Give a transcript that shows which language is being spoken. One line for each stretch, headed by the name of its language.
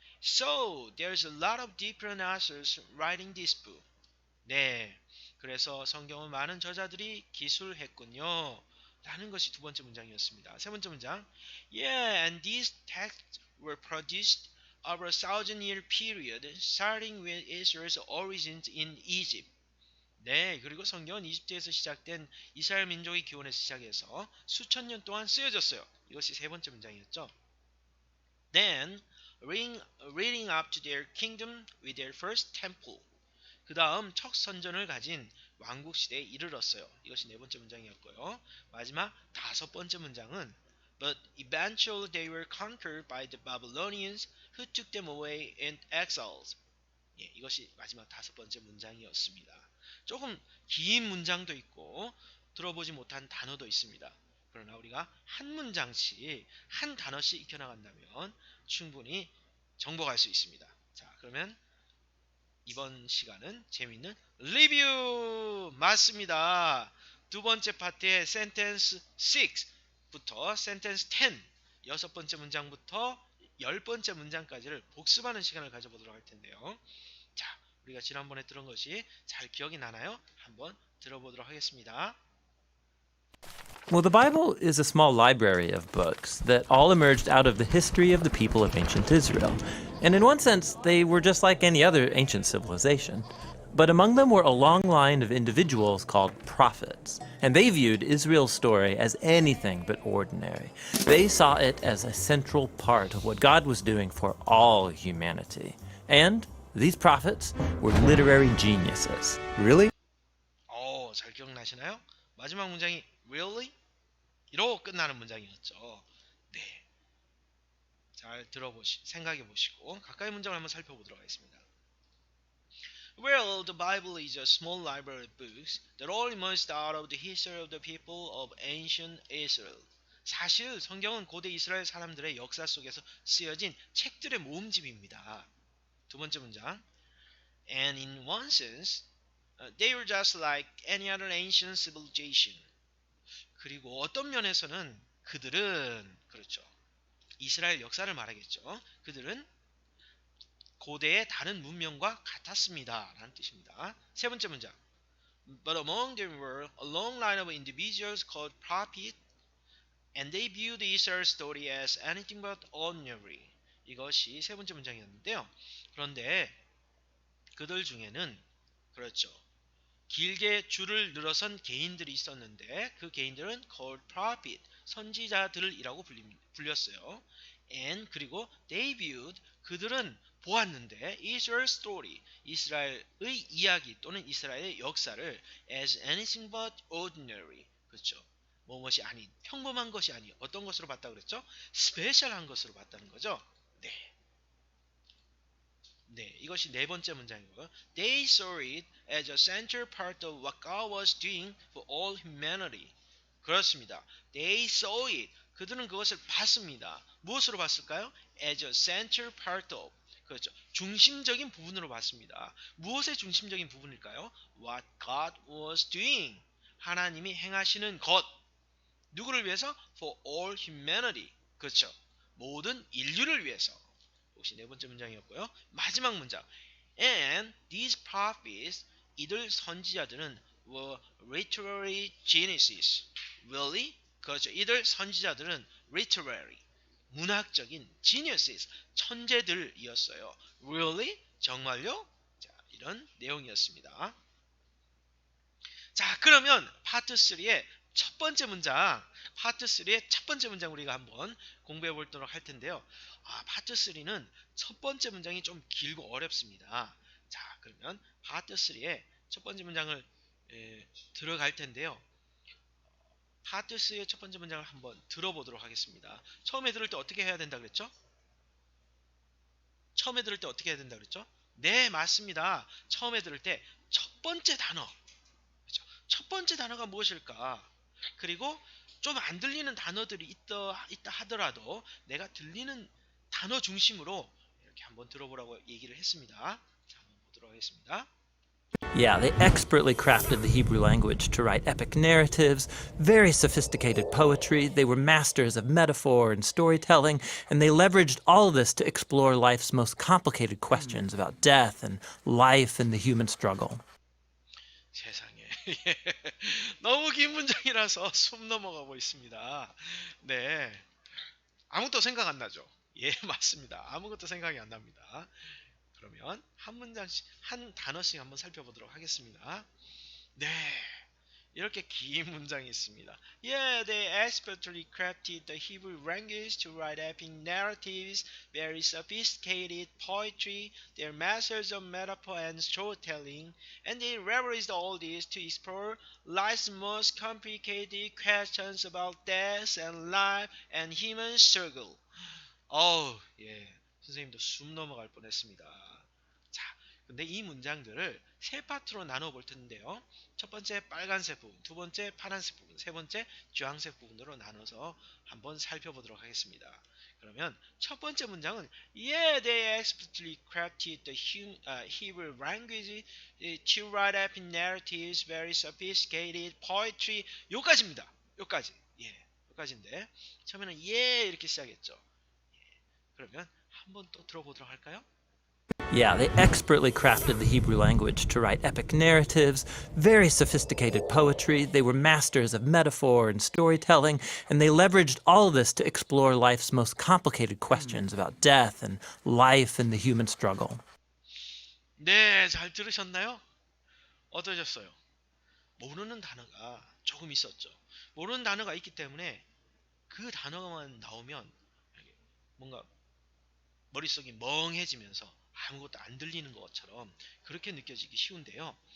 English: So, there's a lot of different authors writing this book.
Korean: 네, 그래서 성경은 많은 저자들이 기술했군요. 라는 것이 두 번째 문장이었습니다. 세 번째 문장.
English: Yeah, and these texts were produced over a 1,000-year period, starting with Israel's origins in Egypt.
Korean: 네, 그리고 성경은 이집트에서 시작된 이스라엘 민족의 기원에서 시작해서 수천 년 동안 쓰여졌어요. 이것이 세 번째 문장이었죠.
English: Then, leading up to their kingdom with their first temple.
Korean: 그 다음 첫 선전을 가진 왕국 시대에 이르렀어요. 이것이 네 번째 문장이었고요. 마지막 다섯 번째 문장은
English: But eventually they were conquered by the Babylonians who took them away in exiles.
Korean: 예, 이것이 마지막 다섯 번째 문장이었습니다. 조금 긴 문장도 있고 들어보지 못한 단어도 있습니다. 그러나 우리가 한 문장씩 한 단어씩 익혀나간다면 충분히 정복할 수 있습니다. 자, 그러면 이번 시간은 재미있는 리뷰 맞습니다. 두 번째 파트의 센텐스 6부터 센텐스 10 여섯 번째 문장부터 열 번째 문장까지를 복습하는 시간을 가져보도록 할 텐데요. 자, 우리가 지난번에 들은 것이 잘 기억이 나나요? 한번 들어보도록 하겠습니다.
English: Well, the Bible is a small library of books that all emerged out of the history of the people of ancient Israel. And in one sense, they were just like any other ancient civilization. But among them were a long line of individuals called prophets. And they viewed Israel's story as anything but ordinary. They saw it as a central part of what God was doing for all humanity. And these prophets were literary geniuses. Really?
Korean: 잘 기억나시나요? 마지막 문장이 really? 이로 끝나는 문장이었죠. 네, 잘 생각해 보시고 가까이 문장을 한번 살펴보도록 하겠습니다.
English: Well, the Bible is a small library of books that all emerged out of the history of the people of ancient Israel.
Korean: 사실 성경은 고대 이스라엘 사람들의 역사 속에서 쓰여진 책들의 모음집입니다. 두 번째 문장.
English: And in one sense, they were just like any other ancient civilization.
Korean: 그리고 어떤 면에서는 그들은 그렇죠. 이스라엘 역사를 말하겠죠. 그들은 고대의 다른 문명과 같았습니다. 라는 뜻입니다. 세 번째 문장.
English: But among them were a long line of individuals called prophets, and they viewed Israel's story as anything but ordinary.
Korean: 이것이 세 번째 문장이었는데요. 그런데 그들 중에는 그렇죠. 길게 줄을 늘어선 개인들이 있었는데 그 개인들은
English: called prophet,
Korean: 선지자들이라고 불렸어요. And 그리고
English: they viewed,
Korean: 그들은 보았는데
English: Israel's story,
Korean: 이스라엘의 이야기 또는 이스라엘의 역사를
English: as anything but ordinary,
Korean: 그렇죠. 무엇이 아닌, 평범한 것이 아닌 어떤 것으로 봤다 그랬죠? 스페셜한 것으로 봤다는 거죠. 네, 이것이 네 번째 문장이고요.
English: They saw it as a central part of what God was doing for all humanity.
Korean: 그렇습니다.
English: They saw it.
Korean: 그들은 그것을 봤습니다. 무엇으로 봤을까요?
English: As a central part of.
Korean: 그렇죠. 중심적인 부분으로 봤습니다. 무엇의 중심적인 부분일까요?
English: What God was doing.
Korean: 하나님이 행하시는 것. 누구를 위해서?
English: For all humanity.
Korean: 그렇죠. 모든 인류를 위해서. 이것이 네 번째 문장이었고요. 마지막 문장.
English: And these prophets,
Korean: 이들 선지자들은
English: were literary geniuses. Really?
Korean: 그렇죠. 이들 선지자들은 literary, 문학적인 geniuses, 천재들이었어요.
English: Really?
Korean: 정말요? 자, 이런 내용이었습니다. 자, 그러면 파트 3의 첫 번째 문장, 파트 3의 첫 번째 문장 우리가 한번 공부해 보도록 할 텐데요. 파트 3는 첫 번째 문장이 좀 길고 어렵습니다. 자, 그러면 파트 3의 첫 번째 문장을 들어갈 텐데요. 파트 3의 첫 번째 문장을 한번 들어보도록 하겠습니다. 처음에 들을 때 어떻게 해야 된다 그랬죠? 처음에 들을 때 어떻게 해야 된다 그랬죠? 네, 맞습니다. 처음에 들을 때 첫 번째 단어, 그렇죠? 첫 번째 단어가 무엇일까? 그리고 좀 안 들리는 단어들이 있다 하더라도 내가 들리는 단어 중심으로 이렇게 한번 들어보라고 얘기를 했습니다. 자, 한번 보도록 하겠습니다.
English: Yeah, they expertly crafted the Hebrew language to write epic narratives, very sophisticated poetry. They were masters of metaphor and storytelling, and they leveraged all of this to explore life's most complicated questions about death and life and the human struggle.
Korean: 세상에. 예. 너무 긴 문장이라서 숨 넘어가고 있습니다. 네. 아무것도 생각 안 나죠? 예, 맞습니다. 아무것도 생각이 안 납니다. 그러면 한 문장씩, 한 단어씩 한번 살펴보도록 하겠습니다. 네. 이렇게 긴 문장이 있습니다.
English: Yeah, they expertly crafted the Hebrew language to write epic narratives, very sophisticated poetry. They're masters of metaphor and storytelling, and they leveraged all this to explore life's most complicated questions about death and life and human struggle.
Korean: 예. 선생님도 숨 넘어갈 뻔했습니다. 자, 근데 이 문장들을 세 파트로 나눠 볼 텐데요. 첫 번째 빨간색 부분, 두 번째 파란색 부분, 세 번째 주황색 부분으로 나눠서 한번 살펴보도록 하겠습니다. 그러면 첫 번째 문장은
English: Yeah, they expertly crafted the Hebrew language to write epic narratives, very sophisticated poetry.
Korean: 요까지입니다. 요까지. 예, 요까지인데 처음에는 Yeah 이렇게 시작했죠. 그러면 한번 또 들어보도록 할까요?
English: Yeah, they expertly crafted the Hebrew language to write epic narratives, very sophisticated poetry. They were masters of metaphor and storytelling, and they leveraged all of this to explore life's most complicated questions about death and life and the human struggle.
Korean: 네, 잘 들으셨나요? 어떠셨어요? 모르는 단어가 조금 있었죠. 모르는 단어가 있기 때문에 그 단어만 나오면 뭔가 머릿속이 멍해지면서 아무것도 안 들리는 것처럼 그렇게 느껴지기 쉬운데요.